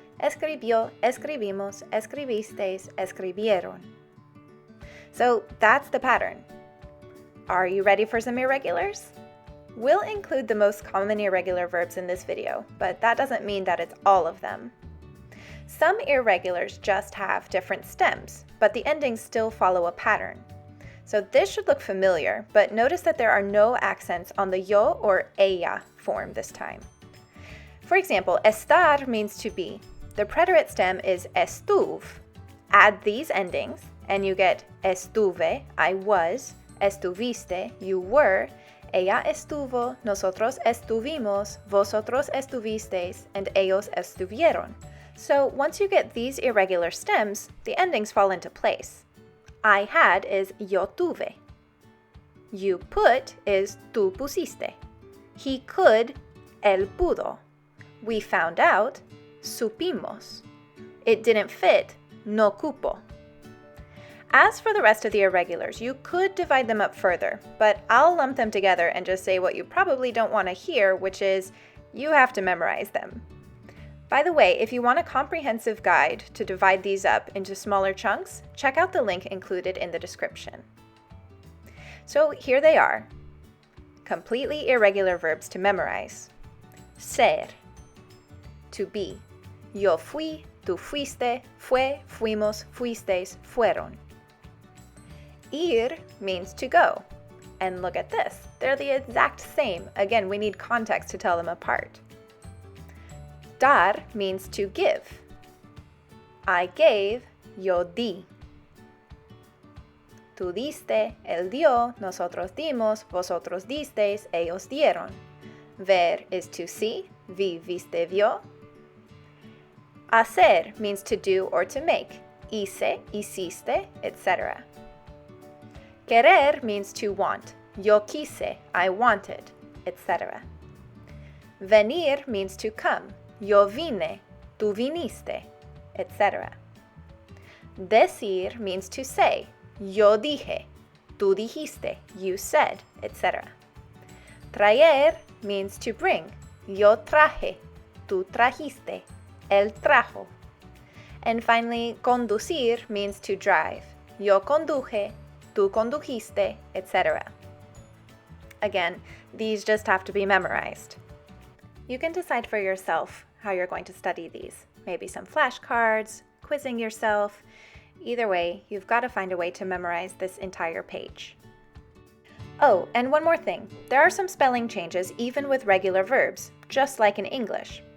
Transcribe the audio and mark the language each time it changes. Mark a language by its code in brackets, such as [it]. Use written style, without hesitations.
[es] Escribió, escribimos, escribisteis, escribieron. [en] So that's the pattern. Are you ready for some irregulars? We'll include the most common irregular verbs in this video, but that doesn't mean that it's all of them. Some irregulars just have different stems, but the endings still follow a pattern. So this should look familiar, but notice that there are no accents on the yo or ella form this time. For example, estar means to be. The preterite stem is estuve. Add these endings, and you get estuve, I was, estuviste, you were, ella estuvo, nosotros estuvimos, vosotros estuvisteis, and ellos estuvieron. So once you get these irregular stems, the endings fall into place. I had is [es] yo tuve. [en] You put is [es] tú pusiste. [en] He could, [es] él pudo. [en] We found out, supimos. It didn't fit, [es] no cupo. [en] As for the rest of the irregulars, you could divide them up further, but I'll lump them together and just say what you probably don't want to hear, which is you have to memorize them. By the way, if you want a comprehensive guide to divide these up into smaller chunks, check out the link included in the description. So here they are. Completely irregular verbs to memorize. Ser, to be. [es] Yo fui, tú fuiste, fue, fuimos, fuisteis, fueron. [en] Ir means to go. And look at this, they're the exact same. Again, we need context to tell them apart. Dar means to give. I gave, [es] yo di. Tú diste, él dio, nosotros dimos, vosotros disteis, ellos dieron. Ver is to see, vi, viste, vio. [en] Hacer means to do or to make. [es] Hice, hiciste, etc. Querer [en] means to want. [es] Yo quise, [en] I wanted, etc. Venir means to come. [es] Yo vine, tú viniste, etc. [en] Decir means to say. [es] Yo dije, tú dijiste, [en] you said, etc. Traer means to bring. [es] Yo traje, tú trajiste, él trajo. [en] And finally, conducir means to drive. [es] Yo conduje, tú condujiste, etc. [en] Again, these just have to be memorized. You can decide for yourself how you're going to study these. Maybe some flashcards, quizzing yourself. Either way, you've got to find a way to memorize this entire page. Oh, and one more thing. There are some spelling changes even with regular verbs, just like in English.